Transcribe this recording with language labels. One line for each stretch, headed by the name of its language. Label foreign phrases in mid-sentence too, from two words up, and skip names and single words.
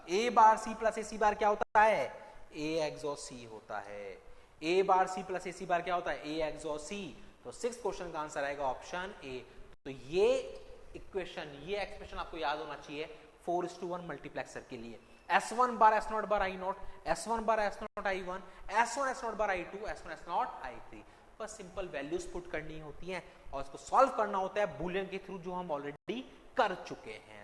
Hindi: A बार C प्लस AC बार क्या होता है, A एक्सॉर C होता है। A बार C प्लस AC बार क्या होता है, A एक्सॉर C। तो
English: sixth question
Hindi: का आंसर आएगा
English: option A.
Hindi: तो ये इक्वेशन, ये एक्सप्रेशन आपको याद होना चाहिए 4:1 मल्टीप्लेक्सर के लिए। S1 बार S0 बार I0, S1 बार S0 I1, S1 S0 बार I2, S1 S0 I3। बस
English: simple values put
Hindi: करनी होती हैं और इसको सॉल्व करना होता है बूलियन के थ्रू, जो हम ऑलरेडी कर चुके हैं।